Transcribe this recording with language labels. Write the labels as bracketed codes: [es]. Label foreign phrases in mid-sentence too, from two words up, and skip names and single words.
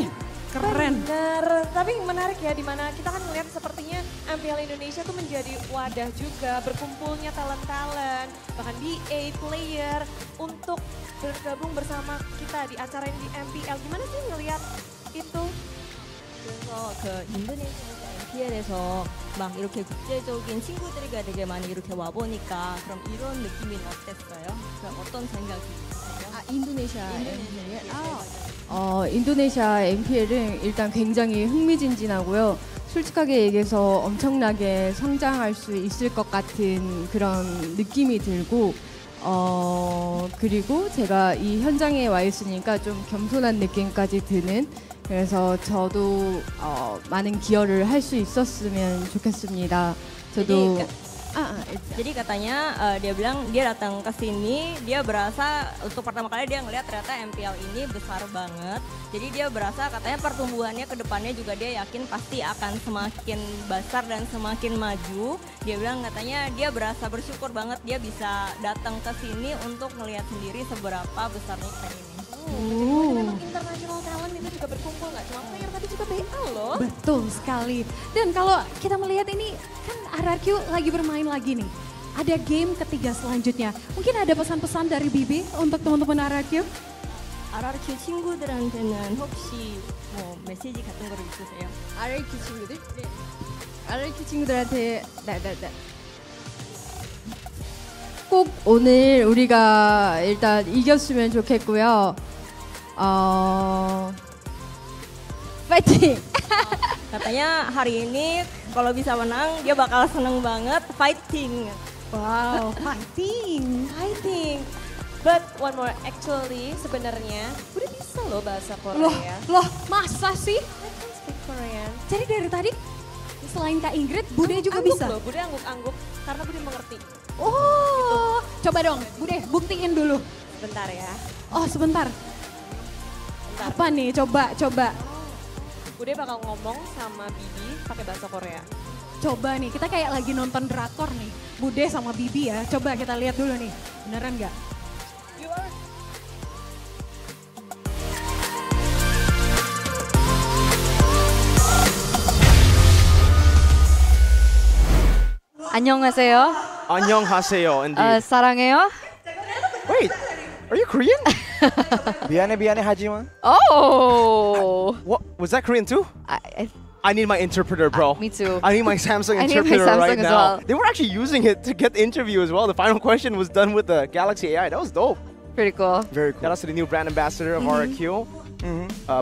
[id] Keren. Benar, tapi menarik ya dimana kita kan melihat sepertinya MPL Indonesia tuh menjadi wadah juga berkumpulnya talent-talent, bahkan BA player untuk bergabung bersama kita di acara ini di MPL. Gimana sih ngelihat itu? [ko] 그래서 그 인도네시아에서 MPL에서 막 이렇게 국제적인 친구들이 되게 많이 이렇게 와 보니까 그럼 이런 느낌은 어땠어요? 그럼 어떤 생각이 드세요? 인도네시아 MPL? 인도네시아 MPL은 일단 굉장히 흥미진진하고요. 솔직하게 얘기해서 엄청나게 성장할 수 있을 것 같은 그런 느낌이 들고 그리고 제가 이 현장에 와 있으니까 좀 겸손한 느낌까지 드는 그래서 저도 많은 기여를 할 수 있었으면 좋겠습니다. 저도 [id] Jadi katanya dia bilang dia datang ke sini, dia berasa untuk pertama kali dia ngelihat ternyata MPL ini besar banget. Jadi dia berasa katanya pertumbuhannya ke depannya juga dia yakin pasti akan semakin besar dan semakin maju. Dia bilang katanya dia berasa bersyukur banget dia bisa datang ke sini untuk ngelihat sendiri seberapa besarnya event ini. Jadi memang [en] international talent [id] itu juga berkumpul, nggak cuma player tapi juga BA loh. Betul sekali. Dan kalau kita melihat ini kan RRQ lagi bermain lagi nih. Ada game ketiga selanjutnya. Mungkin ada pesan-pesan dari Bibi untuk teman-teman RRQ? [ko] RRQ 친구들한테는 혹시 뭐 메시지 같은 거를 있으세요? RRQ 친구들? 네. RRQ 친구들한테 꼭 오늘 우리가 일단 이겼으면 좋겠고요. 파이팅! [id] Katanya hari ini kalau bisa menang dia bakal seneng banget fighting. [en] Wow, fighting. But one more, actually [id] sebenarnya udah bisa loh bahasa Korea. Loh, masa sih? [en] I can speak Korean. [id] Jadi dari tadi selain Kak Ingrid, Bude juga angguk bisa? Loh, Bude angguk-angguk karena Bude mengerti. Oh, coba dong Bude buktiin dulu. Sebentar ya. Oh sebentar. Apa nih, coba. Bude bakal ngomong sama Bibi pakai bahasa Korea. Coba nih, kita kayak lagi nonton drakor nih. Bude sama Bibi ya. Coba kita lihat dulu nih, beneran nggak? [ko] 안녕하세요. 안녕하세요, indeed. 사랑해요. [en] Wait, are you Korean? [ko] 미안해 하지만. Oh. [en] What was that Korean too? I need my interpreter, bro. Me too. I need my Samsung I need my interpreter Samsung right as now. well. They were actually using it to get the interview as well. The final question was done with the Galaxy AI. That was dope. Pretty cool. Very cool. Shout out to the new brand ambassador of RRQ. Mm-hmm.